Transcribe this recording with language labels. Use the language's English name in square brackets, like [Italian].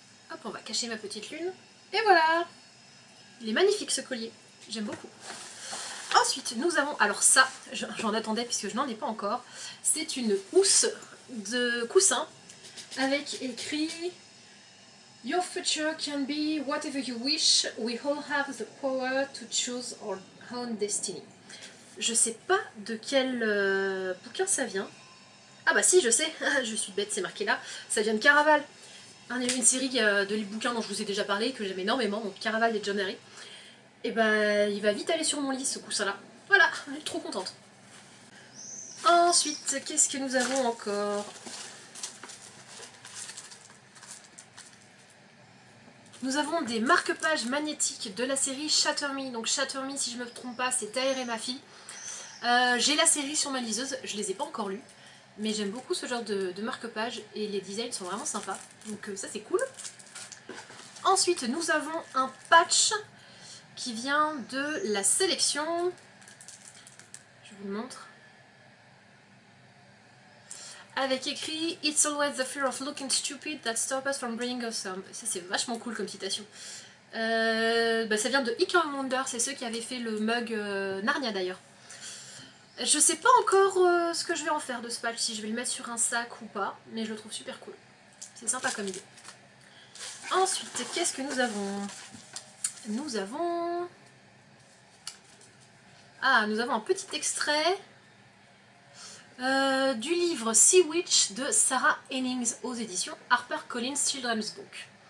[French] Hop, on va cacher ma petite lune. Et voilà! Il est magnifique ce collier. J'aime beaucoup. Ensuite, nous avons... Alors ça, j'en attendais puisque je n'en ai pas encore. C'est une housse de coussin avec écrit [English] Your future can be whatever you wish. We all have the power to choose our own destiny. [French] Je sais pas de quel bouquin ça vient. Ah bah si, je sais. Je suis bête, c'est marqué là. Ça vient de Caraval. Une série de bouquins dont je vous ai déjà parlé, que j'aime énormément, donc Caraval et John Harry. Et bah il va vite aller sur mon lit ce coussin là. Voilà, je suis trop contente. Ensuite, qu'est-ce que nous avons encore? Nous avons des marque-pages magnétiques de la série Shatter Me. Donc Shatter Me, si je ne me trompe pas, c'est Taher et ma fille. J'ai la série sur ma liseuse, je les ai pas encore lues. Mais j'aime beaucoup ce genre de marque-pages et les designs sont vraiment sympas. Donc ça c'est cool. Ensuite, nous avons un patch qui vient de la sélection. Je vous le montre. Avec écrit [English] It's always the fear of looking stupid that stops us from bringing us home. [French] Ça c'est vachement cool comme citation. Ça vient de Ick and Wonder, c'est ceux qui avaient fait le mug Narnia d'ailleurs. Je sais pas encore ce que je vais en faire de ce patch, si je vais le mettre sur un sac ou pas, mais je le trouve super cool. C'est sympa comme idée. Ensuite, qu'est-ce que nous avons? Nous avons un petit extrait du livre Sea Witch de Sarah Hennings aux éditions HarperCollins Children's Book.